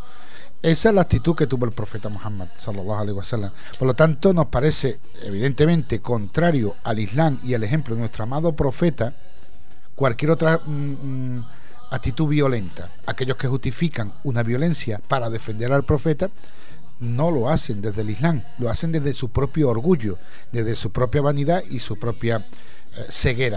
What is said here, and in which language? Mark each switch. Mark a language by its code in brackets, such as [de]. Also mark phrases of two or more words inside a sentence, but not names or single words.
[es] Esa es la actitud que tuvo el profeta Muhammad [ar] صلى الله عليه وسلم. [es] Por lo tanto, nos parece evidentemente contrario al Islam y al ejemplo de nuestro amado profeta cualquier otra actitud violenta. Aquellos que justifican una violencia para defender al profeta no lo hacen desde el Islam, lo hacen desde su propio orgullo, desde su propia vanidad y su propia ceguera.